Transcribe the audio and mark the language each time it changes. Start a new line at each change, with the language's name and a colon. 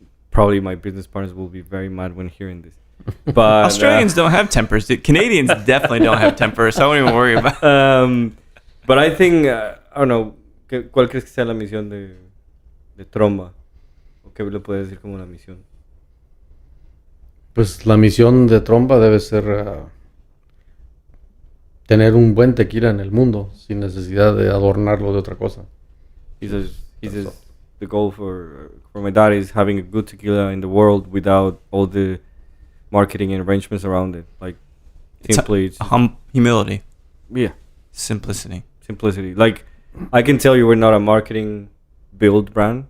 English: Probably my business partners will be very mad when hearing this. But Australians don't have tempers. Canadians definitely don't have tempers, so I don't even worry about it. But I think, I don't know,
Spanish: ¿cuál crees que sea la misión de Tromba? ¿O qué le puedes decir como la misión? Pues la misión de Tromba debe ser tener un buen tequila en el mundo sin necesidad de adornarlo de otra cosa.
English: He says the goal for my dad is having a good tequila in the world without all the marketing and arrangements around it. Like simply, it's humility, yeah, simplicity. Like I can tell you, we're not a marketing build brand.